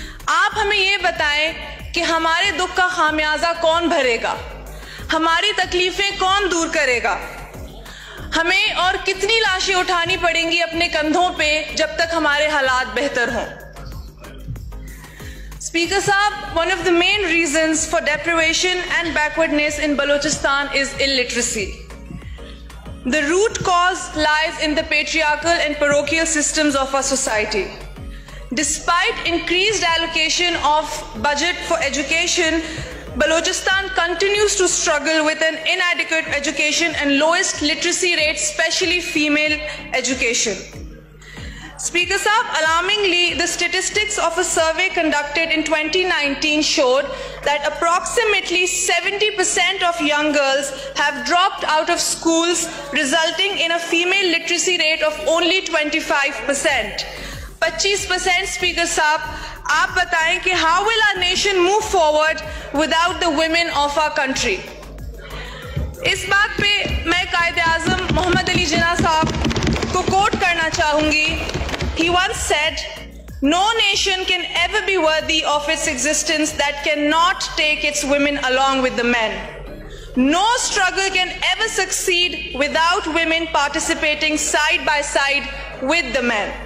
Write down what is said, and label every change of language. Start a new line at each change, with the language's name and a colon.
Hindi: आप हमें ये बताएं कि हमारे दुख का खामियाजा कौन भरेगा, हमारी तकलीफें कौन दूर करेगा. हमें और कितनी लाशें उठानी पड़ेंगी अपने कंधों पे जब तक हमारे हालात बेहतर हों.
English: Speaker Saab, one of the main reasons for deprivation and backwardness in Balochistan is illiteracy. The root cause lies in the patriarchal and parochial systems of our society. Despite increased allocation of budget for education, Balochistan continues to struggle with an inadequate education and lowest literacy rate, especially female education. Speaker Saab, alarmingly, the statistics of a survey conducted in 2019 showed that approximately 70% of young girls have dropped out of schools, resulting in a female literacy rate of only 25%. 25%, Speaker Saab,
Hindi: आप बताएं कि
English: how will our nation move forward without the women of our country?
Hindi: इस बात पे मैं कायदे-आज़म मोहम्मद अली जिन्ना साहब को coat करना चाहूंगी.
English: He once said, "No nation can ever be worthy of its existence that cannot take its women along with the men. No struggle can ever succeed without women participating side by side with the men."